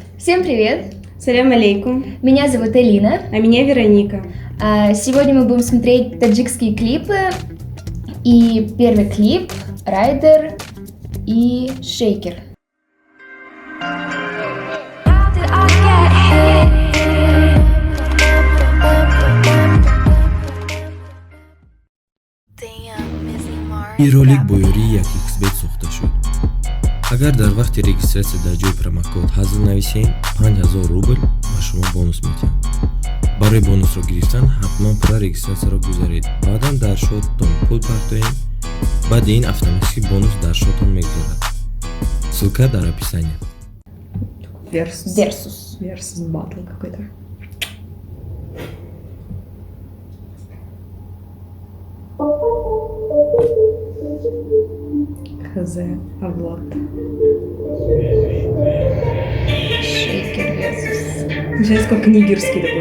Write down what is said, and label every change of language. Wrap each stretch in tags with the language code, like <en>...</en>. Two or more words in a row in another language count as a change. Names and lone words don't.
<ru>Всем привет!</ru> <ar>سلام عليكم.</ar> <ru>Меня зовут Элина. А меня Вероника. Сегодня мы будем смотреть таджикские клипы. И первый клип «Райдер» и «Шейкер».</ru> <tg>ин ролик бо ёрии як xbet сохта шуд. агар дар вақти регистратсия дар ҷои промокод ҳазл нависем 5000 рубл ба шумо бонус метиҳам. барои бонусро гирифтан ҳатман пурра регистратсияро гузаред. баъдан дар шоттон пул партоем. баъди ин автоматики бонус дар шоттон мегузарад.</tg> <ru>ссылка дар описании. Версус батл какой-то. Хз, Влад. «Шейкер» versus. Сейчас как нигерский такой.</ru>